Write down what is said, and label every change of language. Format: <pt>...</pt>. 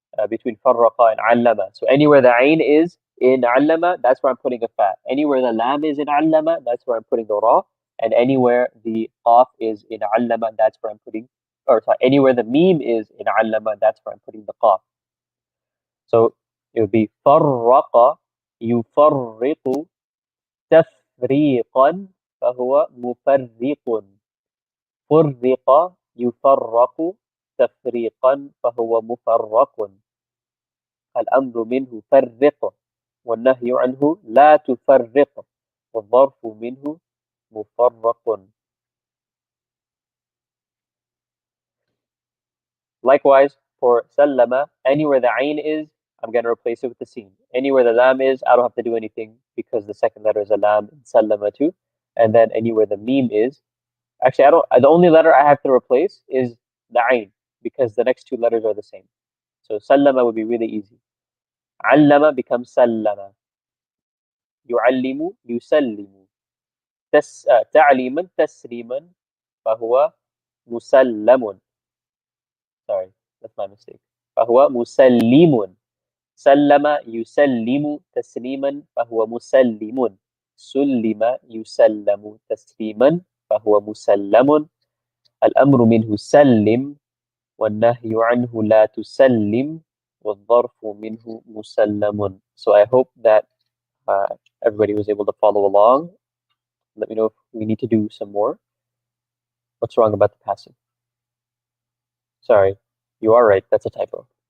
<en>Between farraqa and allama. So anywhere the ain is in allama, that's where I'm putting a fa. Anywhere the lam is in allama, that's where I'm putting the ra. And anywhere the qaf is in allama, that's where I'm putting, or sorry, anywhere the mim is in allama, that's where I'm putting the qaf. So it would be farraqa yufarriqu</en> <ar>تفريقا فهو مفرق فرق يفرق تفريقا فهو مفرق الأمر منه فرق والنهي عنه لا تفرق والظرف منه مفرق.</ar> <en>Likewise, for sallama, anywhere the ain is, I'm going to replace it with the sin. Anywhere the lam is, I don't have to do anything because the second letter is a lam in sallama too. And then anywhere the mim is, actually, I don't. The only letter I have to replace is the ain because the next two letters are the same. So sallama would be really easy. Allama becomes sallama.</en> <ar>يعلم يسلم تعليما تسليما فهو مسلم.</ar> <en>Sorry, that's my mistake.</en> <ar>فهو مسلم. سلم يسلم تسليما فهو مسلم. سلم يسلم تسليما فهو مسلم. الأمر منه سلم والنهي عنه لا تسلم والظرف منه مسلم.</ar> <en>So I hope that everybody was able to follow along. Let me know if we need to do some more. What's wrong about the passive? Sorry, you are right. That's a typo.</en>